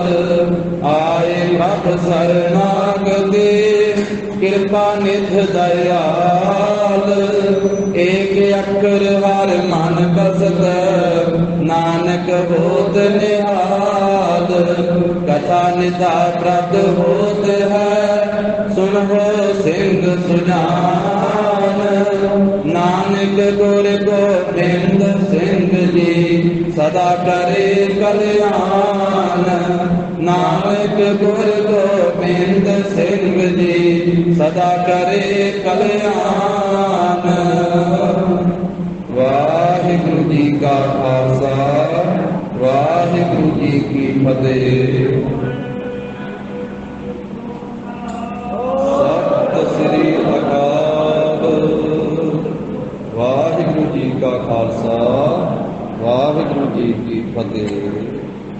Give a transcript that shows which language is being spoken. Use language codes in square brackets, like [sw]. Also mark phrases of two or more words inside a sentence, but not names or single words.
[bra] आए भक्त शरणागति कृपा निध दयाल। एक अक्षर हर मन बसत नानक होत निहाल। कथा निधा प्रद होत है सुनो सिंह सुजान। नानक गुर गोबिंद सिंह जी सदा करे कल्याण। नानक गुर गोबिंद सिंह जी सदा करे कल्याण। [pa] ਵਾਹਿਗੁਰੂ ਜੀ ਕਾ ਖਾਲਸਾ ਵਾਹਿਗੁਰੂ ਜੀ ਕੀ ਫਤਹਿ। ਸਤਿ ਸ੍ਰੀ ਅਕਾਲ। ਵਾਹਿਗੁਰੂ ਜੀ ਕਾ ਖਾਲਸਾ ਵਾਹਿਗੁਰੂ ਜੀ ਕੀ ਫਤਹਿ।